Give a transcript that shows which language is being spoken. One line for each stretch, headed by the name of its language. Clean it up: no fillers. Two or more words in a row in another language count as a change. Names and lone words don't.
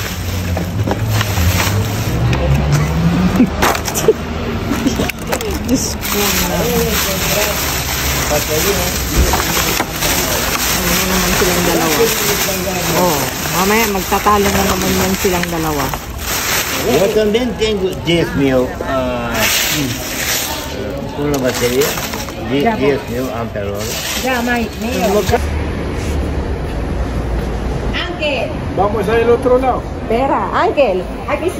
Filipino: Diyos ko na. Ano naman silang dalawa. Oh, mamaya magtatalo na naman yan silang dalawa.
Spanish: Yo también tengo 10 mil una batería 10.000 amperios. Ya, Mike, Ángel. Vamos al otro lado. Espera, Ángel, aquí sí.